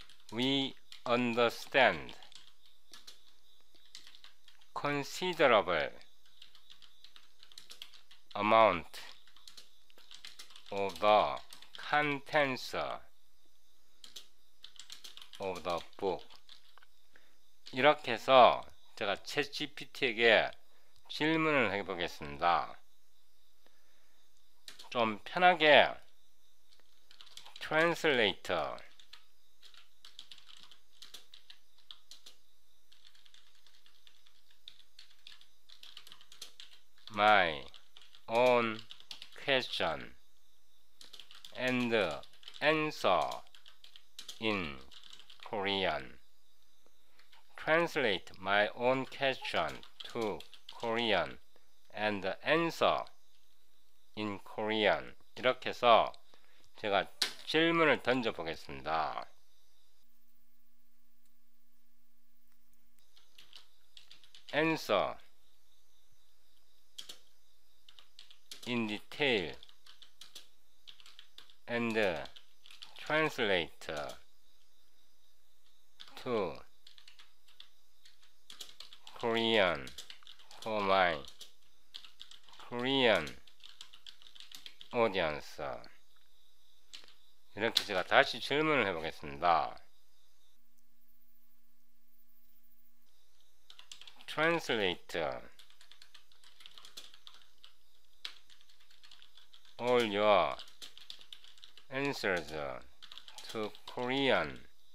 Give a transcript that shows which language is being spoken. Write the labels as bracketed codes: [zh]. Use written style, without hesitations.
[en] We understand considerable amount of the contents of the book. [ko] 이렇게 해서 제가 챗GPT에게 질문을 해보겠습니다. 좀 편하게 [en] translate my own question and answer in Korean. Translate my own question to Korean and answer in Korean. [ko] 이렇게 해서 제가 질문을 던져 보겠습니다. [en] Answer in detail and translate to Korean for my Korean audience. [ko] 이렇게 제가 다시 질문을 해보겠습니다. [en] Translate all your answers to Korean.